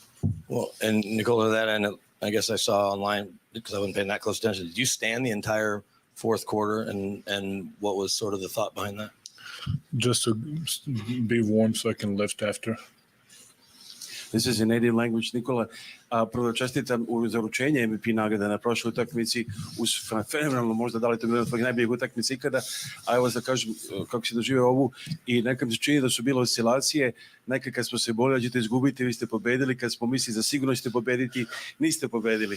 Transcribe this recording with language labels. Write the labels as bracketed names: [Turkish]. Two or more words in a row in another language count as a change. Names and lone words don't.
[English] Well, and Nikola, that and I guess I saw online because I wasn't paying that close attention. Did you stand the entire fourth quarter, and what was sort of the thought behind that? Just to be warm so I can lift after. This is in native language, Nikola. [Serbian] Prvo čestitam za uručenje MVP nagrade na prošloj utakmici uz fenomenalno, možda da li to bilo od tvojih najboljih utakmica ikada, a evo da kažem kako si doživio ovu i nekad mi se čini da su bile oscilacije, nekad kad smo se bojali da ćete izgubiti, vi ste pobedili, kad smo mislili da sigurno ćete pobediti, niste pobedili.